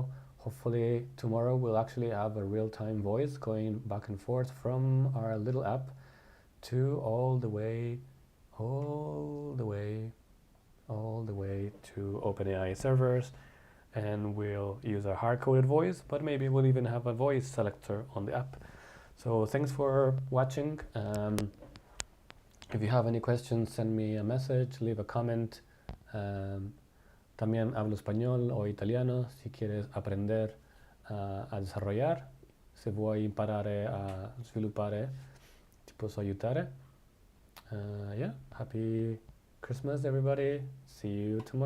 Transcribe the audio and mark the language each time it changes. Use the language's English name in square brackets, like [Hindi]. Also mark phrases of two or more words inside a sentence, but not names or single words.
[English] Hopefully tomorrow we'll actually have a real-time voice going back and forth from our little app to all the way to OpenAI servers, and we'll use our hard-coded voice, but maybe we'll even have a voice selector on the app. So thanks for watching. If you have any questions, send me a message, leave a comment. [Spanish] También hablo español o italiano si quieres aprender a desarrollar. [Italian] Se vuoi imparare a sviluppare, ti posso aiutare. [English] Yeah, happy Christmas everybody. See you tomorrow.